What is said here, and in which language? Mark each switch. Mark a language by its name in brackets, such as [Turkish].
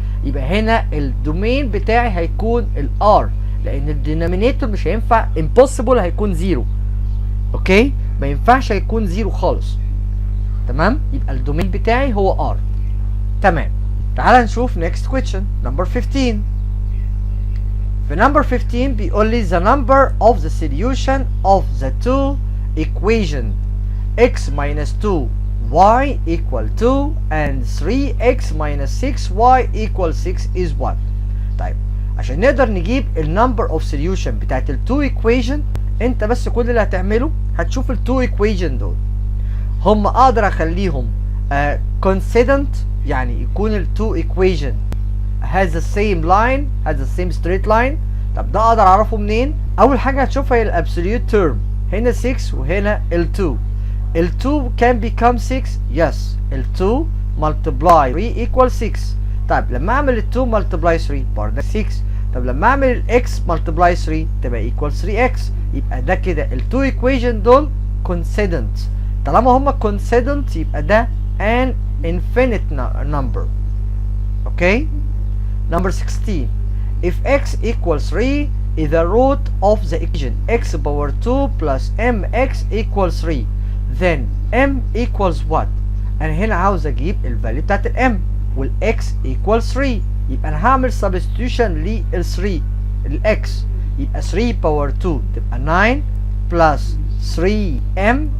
[Arabic] يبقى هنا الدومين بتاعي هيكون r، لان الدينامينيتور مش هينفع impossible هيكون 0. اوكي ما ينفعش هيكون 0 خالص. تمام يبقى الدومين بتاعي هو r. تمام تعال نشوف next question number 15. [English] في number 15 بيقول لي the number of the solution of the two equation x minus 2 y equal 2 and 3x minus 6y equal 6 is what؟ [Arabic] طيب عشان نقدر نجيب النمبر اوف سوليوشن بتاعت التو ايكويشن، انت بس كل اللي هتعمله هتشوف التو ايكويشن دول [English] هم اقدر اخليهم consistent، يعني يكون التو equation has the same line has the same straight line. [Arabic] طب ده اقدر اعرفه منين؟ اول حاجه هتشوفها هي الابسوليوت تيرم، هنا 6 وهنا ال2. [English] ال2 can become 6 yes، ال2 multiply 3 equal 6. [Arabic] طيب لما اعمل ال2 multiply 3 برضه 6. طب لما اعمل الاكس multiply 3 تبقى equal 3x. يبقى ده كده التو ايكويشن دول consistent. طالما هما consistent يبقى ده an infinite number. اوكي [English] number 16 if x equals 3 is the root of the equation x power 2 plus mx equals 3 then m equals what؟ [Arabic] انا هنا عاوز اجيب الفاليو بتاعت الام والاكس equals 3، يبقى انا هعمل substitution لل 3 الاكس، يبقى 3 باور 2 تبقى 9 plus 3m